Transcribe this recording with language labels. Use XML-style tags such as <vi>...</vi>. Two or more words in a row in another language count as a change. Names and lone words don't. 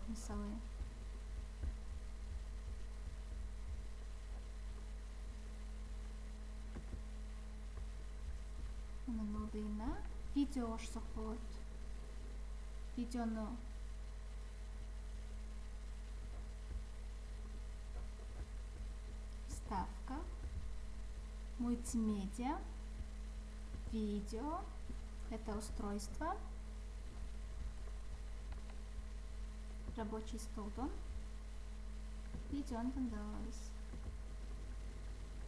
<ky>Мисалы, мунун ылдыйына видео кошсок болот. Видеону вставка, мультимедиа, видео,</ky> <ru>это устройство, рабочий</ru> <ky>столдон видеону тандалабыз.</ky>